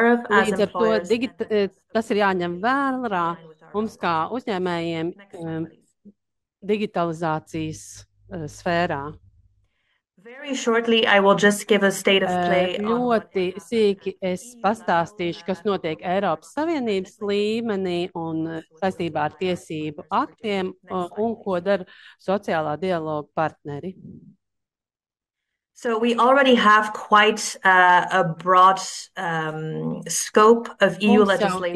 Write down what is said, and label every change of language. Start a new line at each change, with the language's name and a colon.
Latvian: Līdz ar to tas ir jāņem vērā mums kā uzņēmējiem digitalizācijas sfērā.
English: Very shortly, I will just give a state of play.
Latvian: Ļoti sīki es pastāstīšu, kas notiek Eiropas Savienības līmenī un saistībā ar tiesību aktiem un ko dara sociālā dialoga partneri.
English: So we already have quite a broad scope of EU legislation.